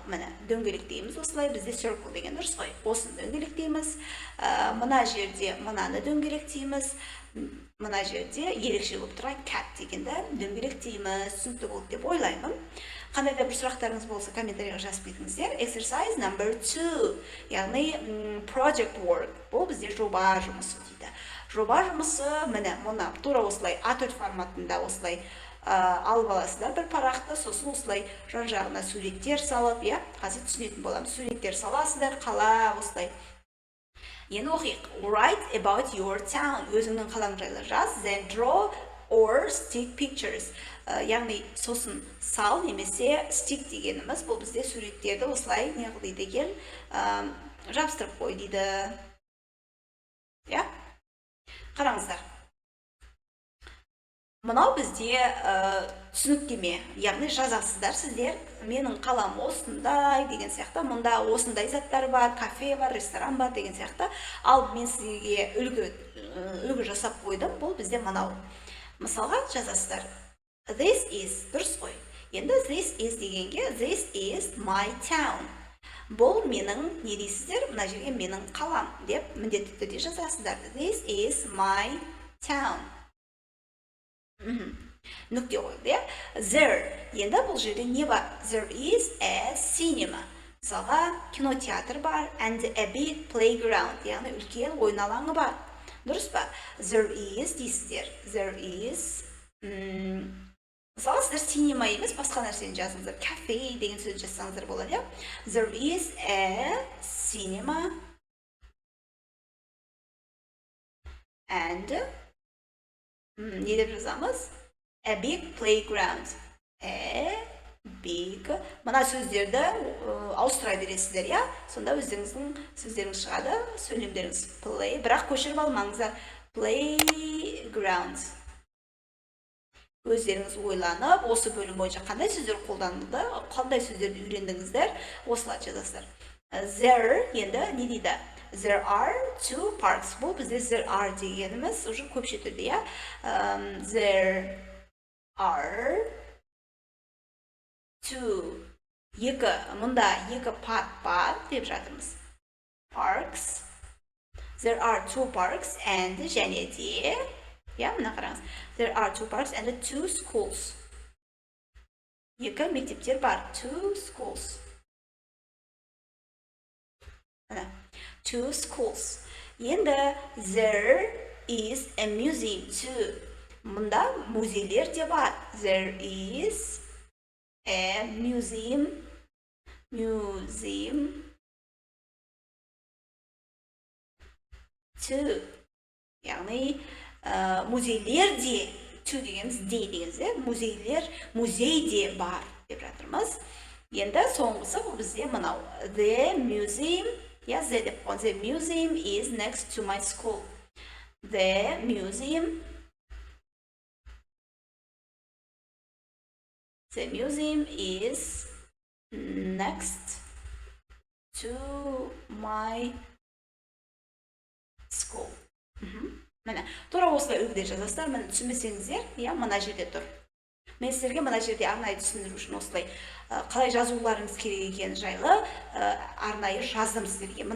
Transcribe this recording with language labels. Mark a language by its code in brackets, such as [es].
[kk] Мына дөңгелектейміз осылай, бізде circle деген дұрыс қой. Осыны дөңгелектейміз. Мына жерде мынаны дөңгелектейміз. Мына жерде ерекше болып тұрған cat дегенді дөңгелектейміз. Түсінікті болды деп ойлаймын. Қандай да бір сұрақтарыңыз болса, комментарийға жазып кетіңіздер. [en] Exercise number 2. [kk] Яғни [en] project work. [kk] Бұл бізде жоба жұмысы дейді. Жоба жұмысы, мұны тура осылай A4 форматында осылай алып аласыздар бір парақты, сосын осылай жан-жағына суреттер салып, қазір түсінетін боламыз. Суреттер саласыздар, қала осылай. Енді оқиық. [en] Write about your town. [kk] Өзіңнің қалаң жайлы жаз. [en] Then draw or stick pictures. [kk] Яғни сосын сал немесе stick дегеніміз, бұл бізде суреттерді осылай не қылды деген жабыстырып қой дейді. Қараңыздар. Мынау бізде түсініктеме, яғни жазасыздар сіздер, менің қалам осындай деген сияқты, мұнда осындай заттар бар, кафе бар, ресторан бар деген сияқты. Ал мен сізге үлгі жасап қойдым, бұл бізде мынау. Мысалға жазасыздар. [en] This is, [kk] дұрыс қой. Енді [en] this is [kk] дегенге, [en] this is my town. [kk] Бұл менің, не дейсіздер? Мына жерге менің қалам деп міндетті түрде жазасыздар. [en] This is my town. [kk] Нүкте қойды, There. Енді бұл жерде не бар? [en] There is a cinema. [kk] Мысалға, кинотеатр бар, [en] and a big playground. [kk] Яғни үлкен ойын алаңы бар. Дұрыс па? [en] There is [kk] дейсіздер. [en] There is. [kk] Мысалы, сіздер cinema емес, басқа нәрсені жазыңыздар. Cafe деген сөз жазсаңыздар болады. [en] There is a cinema and [kk] не деп жазамыз? [en] A big playground. A big. [kk] Мына сөздерді ауыстыра бересіздер, я? Сонда өздеріңіздің сөздеріңіз шығады, сөйлемдеріңіз. [en] Play. [kk] Бірақ көшіріп алмаңыздар. [en] Playground. [kk] Өздеріңіз ойланып, осы бөлім бойынша қандай сөздер қолданылды, қандай сөздерді үйрендіңіздер, осылай жазасыздар. There, енді не дейді? [en] There are 2 parks. [kk] Бұл бізде [en] there are [kk] дегеніміз уже көпше түрде, я? [en] There are 2. [kk] Мұнда 2 парк бар деп жатырмыз. [en] Parks. There are 2 parks and [kk] және де, мына қараңыз. [en] There are 2 parks and 2 schools. [kk] 2 мектептер бар. [en] 2 schools. 2 schools. [kk] Енді [en] there is a museum too. [kk] Мұнда музейлер де бар. [en] There is a museum too. [kk] Яғни музейлер де, to дегеніміз де дегеніміз, музей де бар деп жатырмыз. Енді соңғысы бұл бізде мынау. [en] The museum, [kk] я the деп қойған. [en] The museum is next to my school. The museum is next to my school. [kk] Міне, тура осылай үлгіде жазасыздар. Міне түсінбесеңіздер, мына жерде тұр. Мен сіздерге мына жерде арнайы түсіндіру үшін осылай қалай жазуларыңыз керек екені жайлы арнайы жаздым сіздерге.